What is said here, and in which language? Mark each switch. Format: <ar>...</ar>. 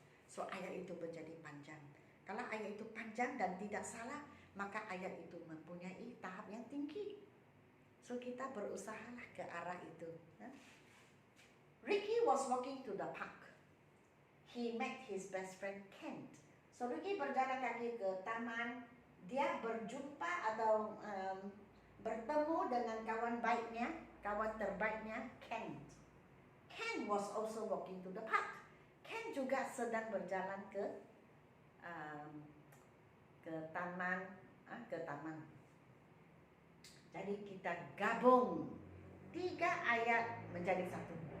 <ms>So ayat itu menjadi panjang. Kalau ayat itu panjang dan tidak salah, maka ayat itu mempunyai tahap yang tinggi. So kita berusahalah ke arah itu.</ms> <en>Ricky was walking to the park. He met his best friend Kent.</en> <ms>So Ricky berjalan kaki ke taman. Dia berjumpa atau bertemu dengan kawan baiknya, kawan terbaiknya Kent.</ms> <en>Kent was also walking to the park.</en> <ms>Kent juga sedang berjalan ke taman. Jadi kita gabung 3 ayat menjadi satu.</ms>